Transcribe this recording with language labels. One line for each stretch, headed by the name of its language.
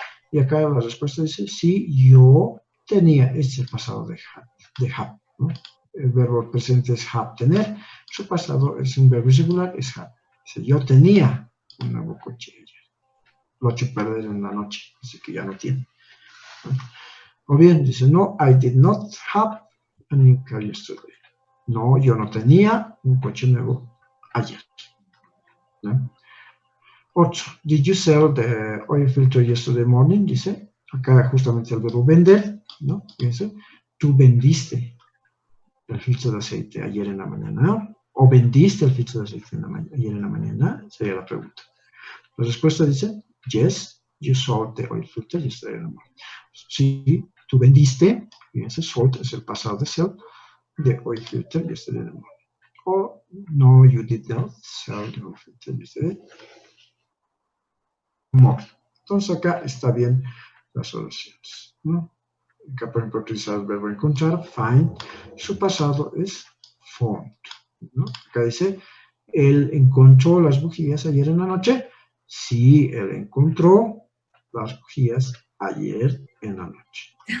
Spanish: Y acá la respuesta dice, sí, yo tenía. Este es el pasado de have, ¿no? El verbo presente es have, tener. Su pasado es un verbo irregular, es have. Dice, yo tenía un nuevo coche ayer. Lo ha hecho perder en la noche, así que ya no tiene. O bien, dice, no,
English: I did not have a new car yesterday.
Spanish: No, yo no tenía un coche nuevo ayer, ¿no? 8.
English: Did you sell the oil filter yesterday morning?
Spanish: Dice, acá justamente el verbo vender, ¿no? Fíjense, tú vendiste el filtro de aceite ayer en la mañana, o vendiste el filtro de aceite ayer en la mañana, sería la pregunta. La respuesta dice,
English: yes, you sold the oil filter yesterday morning.
Spanish: Sí, tú vendiste, fíjense, sold es el pasado de sell,
English: the oil filter yesterday morning.
Spanish: O no,
English: you did not sell the oil filter yesterday morning.
Spanish: Entonces acá está bien las oraciones, ¿no? Acá, por ejemplo, utilizar el verbo encontrar, find, su pasado es found, ¿no? Acá dice, él encontró las bujías ayer en la noche. Sí, él encontró las bujías ayer en la noche.